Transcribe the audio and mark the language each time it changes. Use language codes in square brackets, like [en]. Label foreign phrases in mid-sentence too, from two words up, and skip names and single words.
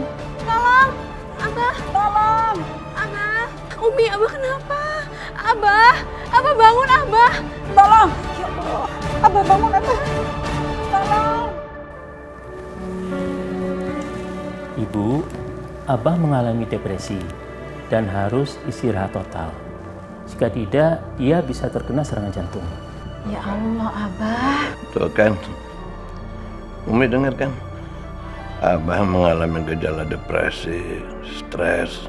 [id] Tolong. Abah. Tolong. Abah. Umi, Abah kenapa? Abah bangun, Abah. Tolong. [ar] Ya Allah. [id] Abah bangun, Abah. Tolong. Ibu, Abah mengalami depresi dan harus istirahat total. Jika tidak, ia bisa terkena serangan jantung. [ar] Ya Allah, [id] Abah. Tuh kan. Umi dengar kan? Abah mengalami gejala depresi, stres.